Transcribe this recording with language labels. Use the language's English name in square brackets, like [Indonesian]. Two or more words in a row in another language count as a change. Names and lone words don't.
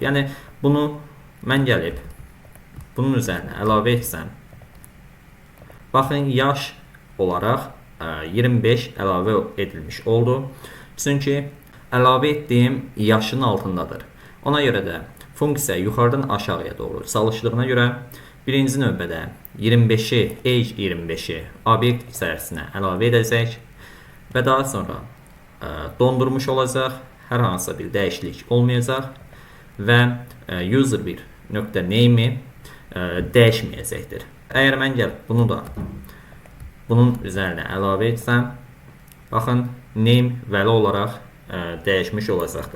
[Azerbaijani] Yəni bunu mən gəlib bunun üzərinə əlavə etsəm, baxın, yaş olaraq 25 əlavə edilmiş oldu. Çünki əlavə etdiyim yaşın altındadır. Ona görə də funksiya yuxarıdan aşağıya doğru çalışdığına görə birinci növbədə 25-i, age 25-i obyekt içərisinə əlavə edəcək və daha sonra dondurmuş olacaq, hər hansısa bir dəyişiklik olmayacaq və user bir nöqtə name'i dəyişməyəcəkdir. Əgər mən gəlib bunu da bunun üzərinə əlavə etsəm, baxın, name vəli olaraq dəyişmiş olacaqdır.